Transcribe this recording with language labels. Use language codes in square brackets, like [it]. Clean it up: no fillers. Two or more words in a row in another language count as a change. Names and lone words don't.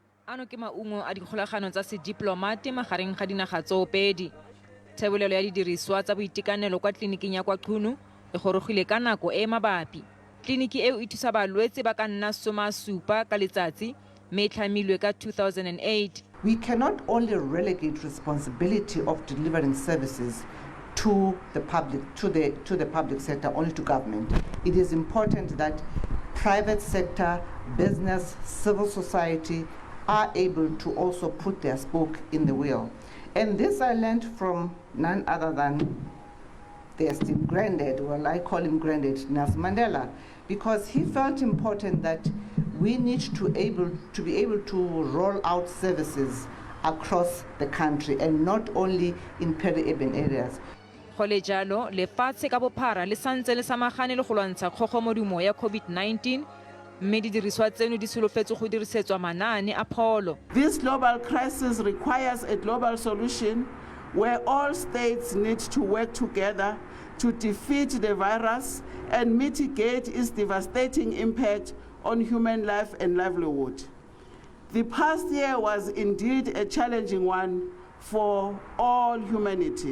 [tn] ano ke maungo a dikgolagano tsa sediplomate magareng ga dinaga tsoopedi. Thebolelo ya didiriswa tsa boitekanelo kwa tleliniking ya kwa Qunu e gorogile ka nako e mabapi. Tleliniki eo e thusa balwetse ba ka nna 70 ka letsatsi mme e tlhamilwe ka 2008. [en] We cannot only relegate responsibility of delivering services to the public, to the public sector, only to government. It is important that private sector, business, civil society are able to also put their spoke in the wheel. And this I learned from none other than the esteemed granddad, well, I call him Granddad Nelson Mandela, because he felt important that we need to be able to roll out services across the country and not only in peri-urban areas. [tn] Go le jalo, lefatshe ka bophara le santse le samagane le go lwantsha kgogomodumo ya COVID-19 mme didiriswa tseno di solofetse go dirisetswa manaane a pholo. [en] This global crisis requires a global solution where all states need to work together to defeat the virus and mitigate its devastating impact on human life and livelihood. The past year was indeed a challenging one for all humanity.